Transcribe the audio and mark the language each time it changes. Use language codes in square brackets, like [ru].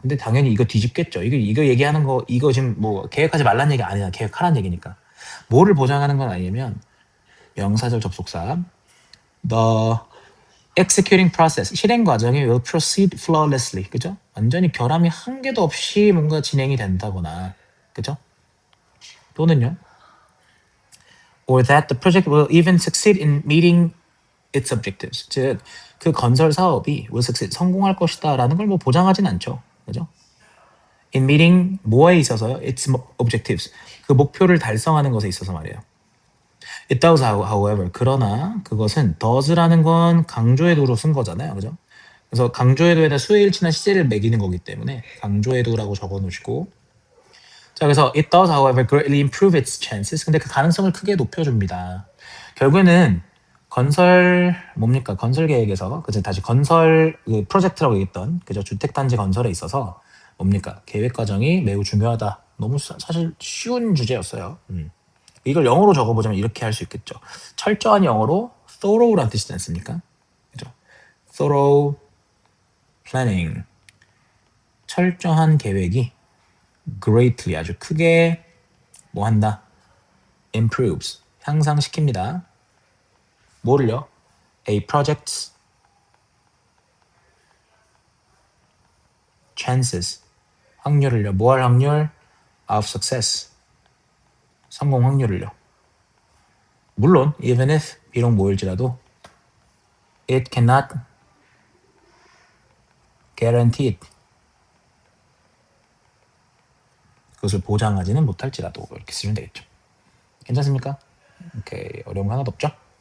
[ko] 근데 당연히 이거 뒤집겠죠. 이거 얘기하는 거, 이거 지금 뭐 계획하지 말란 얘기 아니야. 계획하란 얘기니까. 뭐를 보장하는 건 아니냐면 명사절 접속사 the executing process, 실행 과정이 [en] will proceed flawlessly. [ko] 그죠? 완전히 결함이 한 개도 없이 뭔가 진행이 된다거나. 그죠? 또는요. [en] Or that the project will even succeed in meeting its objectives. [ko] 즉, 그 건설 사업이 [en] will succeed, [ko] 성공할 것이다라는 걸 뭐 보장하진 않죠. 그죠? in meeting 뭐에 있어서요? [en] its objectives. [ko] 그 목표를 달성하는 것에 있어서 말이에요. [en] It does, however. [ko] 그러나 그것은 does라는 건 강조의 도로 쓴 거잖아요. 그죠? 그래서 강조의 도에다 수의 일치나 시제를 매기는 거기 때문에 강조의 도라고 적어 놓으시고, 자, 그래서 [en] it does, however, greatly improve its chances. [ko] 근데 그 가능성을 크게 높여줍니다. 결국에는 건설 뭡니까? 건설 계획에서 그죠? 다시 건설 그 프로젝트라고 얘기했던 그죠? 주택 단지 건설에 있어서 뭡니까? 계획 과정이 매우 중요하다. 너무 사실 쉬운 주제였어요. 이걸 영어로 적어보자면 이렇게 할 수 있겠죠. 철저한 영어로 thorough란 뜻이지 않습니까? [en] 그죠? thorough planning. [ko] 철저한 계획이 greatly 아주 크게 뭐 한다? improves 향상시킵니다. 뭐를요? [en] A project's chances 확률을요. [ko] 뭐 할 확률? of success 성공 확률을요. 물론 even if 비록 뭐일지라도 [en] it cannot guarantee it [ko] 그것을 보장하지는 못할지라도 이렇게 쓰면 되겠죠. 괜찮습니까? 오케이. 어려운 거 하나도 없죠?